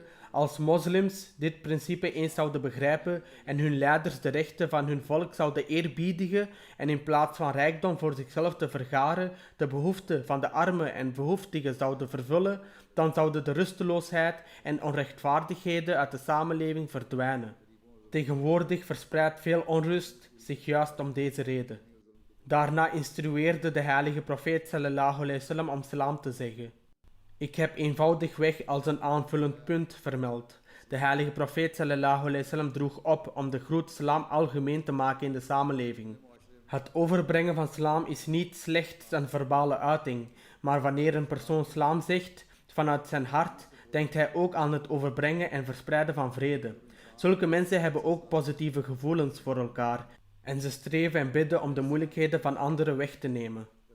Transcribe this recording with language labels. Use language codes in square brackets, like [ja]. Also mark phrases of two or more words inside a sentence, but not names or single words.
[nl] Als moslims dit principe eens zouden begrijpen en hun leiders de rechten van hun volk zouden eerbiedigen en in plaats van rijkdom voor zichzelf te vergaren, de behoeften van de armen en behoeftigen zouden vervullen, dan zouden de rusteloosheid en onrechtvaardigheden uit de samenleving verdwijnen. Tegenwoordig verspreidt veel onrust zich juist om deze reden. Daarna instrueerde de heilige profeet [ar] صلى الله عليه وسلم [nl] om salam te zeggen. Ik heb eenvoudigweg als een aanvullend punt vermeld. De heilige profeet [ar] صلى الله عليه وسلم [nl] droeg op om de groet salam algemeen te maken in de samenleving. Het overbrengen van salam is niet slechts een verbale uiting, maar wanneer een persoon salam zegt vanuit zijn hart, denkt hij ook aan het overbrengen en verspreiden van vrede. Zulke mensen hebben ook positieve gevoelens voor elkaar en ze streven en bidden om de moeilijkheden van anderen weg te nemen.